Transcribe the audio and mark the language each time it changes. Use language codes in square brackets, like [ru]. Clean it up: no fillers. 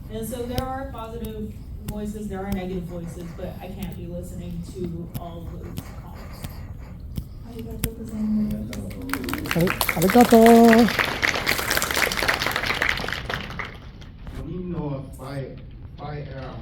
[en] And so there are positive voices, there are negative voices, but I can't be listening to all of those songs. [ja] ありがとうございます。ありがとう。 4人の [en] Sorry, okay.